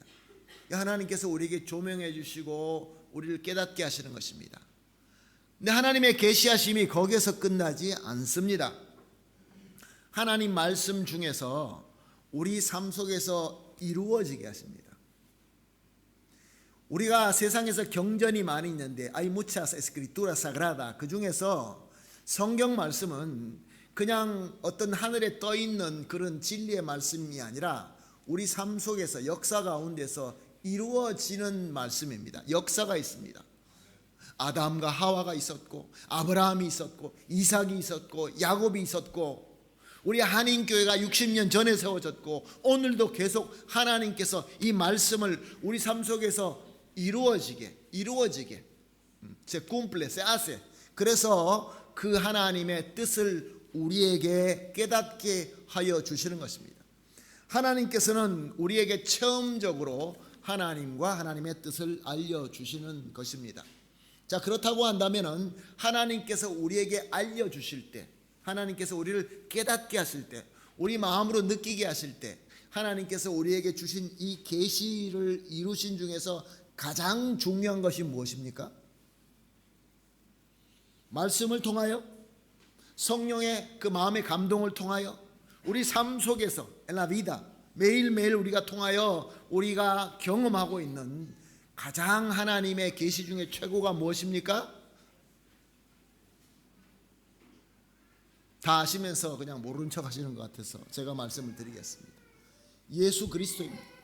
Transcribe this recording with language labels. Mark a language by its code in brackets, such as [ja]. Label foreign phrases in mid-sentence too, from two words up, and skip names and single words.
[ko] 하나님께서 우리에게 조명해 주시고 우리를 깨닫게 하시는 것입니다. 근데 하나님의 계시하심이 거기에서 끝나지 않습니다. 하나님 말씀 중에서 우리 삶 속에서 이루어지게 하십니다. 우리가 세상에서 경전이 많이 있는데 [es] hay muchas escrituras sagradas, [ko] 그 중에서 성경 말씀은 그냥 어떤 하늘에 떠 있는 그런 진리의 말씀이 아니라 우리 삶 속에서 역사 가운데서 이루어지는 말씀입니다. 역사가 있습니다. 아담과 하와가 있었고, 아브라함이 있었고, 이삭이 있었고, 야곱이 있었고, 우리 한인교회가 60년 전에 세워졌고, 오늘도 계속 하나님께서 이 말씀을 우리 삶 속에서 이루어지게 [es] se cumple, se hace. [ko] 그래서 그 하나님의 뜻을 우리에게 깨닫게 하여 주시는 것입니다. 하나님께서는 우리에게 처음적으로 하나님과 하나님의 뜻을 알려주시는 것입니다. 자, 그렇다고 한다면 하나님께서 우리에게 알려주실 때, 하나님께서 우리를 깨닫게 하실 때, 우리 마음으로 느끼게 하실 때, 하나님께서 우리에게 주신 이 계시를 이루신 중에서 가장 중요한 것이 무엇입니까? 말씀을 통하여, 성령의 그 마음의 감동을 통하여, 우리 삶 속에서 [es] en la vida, [ko] 매일매일 우리가 통하여 우리가 경험하고 있는 가장 하나님의 계시 중에 최고가 무엇입니까? 다 아시면서 그냥 모르는 척 하시는 것 같아서 제가 말씀을 드리겠습니다. 예수 그리스도입니다.